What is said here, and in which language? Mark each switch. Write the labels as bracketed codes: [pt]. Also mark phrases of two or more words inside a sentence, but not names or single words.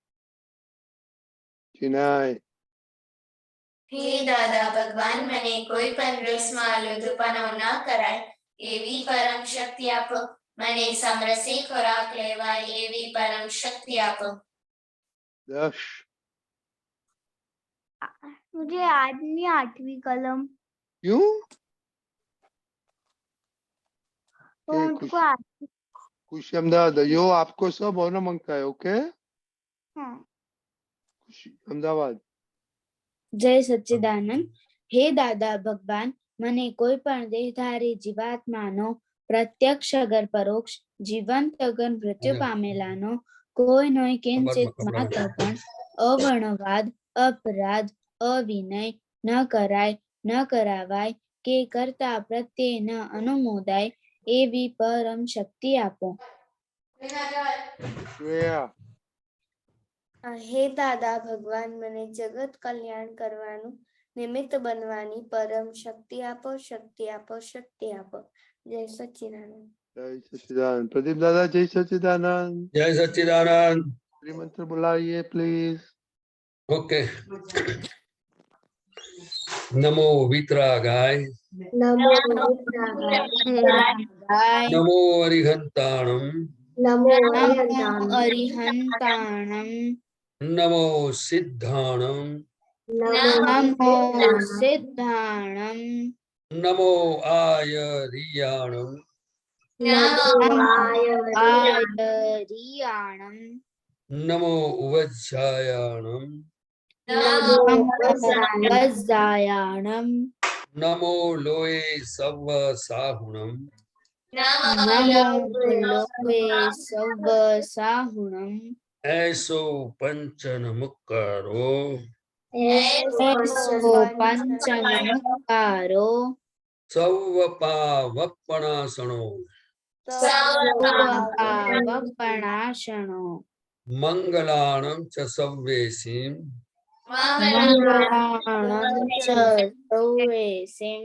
[gu] चिनाई. હે દાદા ભગવાન મને કોઈ પણ રસમાં લુધપણો ન કરાય એવી પરમ શક્તિ આપો. મને સમરસી ખોરાક લેવાય એવી પરમ શક્તિ આપો. [hi] दश. मुझे आज नहीं 8वीं कलम क्यों? तो के मुझको खुशी अहमदाबाद. यो आपको सब होना मांगता है. ओके, हाँ. खुशी अहमदाबाद. [gu] જય સચ્ચિદાનંદ. હે દાદા ભગવાન મને કોઈ પણ દેહધારી જીવાત્માનો પ્રત્યક્ષ અગર પરોક્ષ જીવંત અગર મૃત્યુ પામેલાનો કોઈ નોય કિંચિત માત્ર પણ અવર્ણવાદ અપરાધ અવિનય ન કરાય ન કરાવાય કે કરતા પ્રત્યે ન અનુમોદાય એવી પરમ શક્તિ આપો. श्रेया. હે દાદા ભગવાન મને જગત કલ્યાણ કરવાનું નિમિત્ત બનવાની પરમ શક્તિ આપો શક્તિ આપો શક્તિ આપો. જય સચ્ચિદાનંદ. [hi] जय सच्चिदानंद. प्रदीप दादा जय सच्चिदानंद. जय सच्चिदानंद. मंत्र बुलाइए प्लीज. ओके. [pra] नमो वितरागाय नमो वितरागाय. नमो अरिहंताणम नमो નમો અરિહંતાણમ नमो सिद्धाणम નમો સિદ્ધાણમ नमो आयरियाणम નમો આયરિયાણમ नमो उवज्जायाणम नमो વજ્જાયાણમ नमो लोए सव साहुणम નમો લોકે સવ સાહુણમ ऐसो पंचन मुक्कारो એસો પંચનમુક્કારો सव पावपणासणो સર્વપાવપણાશણો मंगलाणम च सव्वेसीम મંગળાણં ચ સૌવેસિં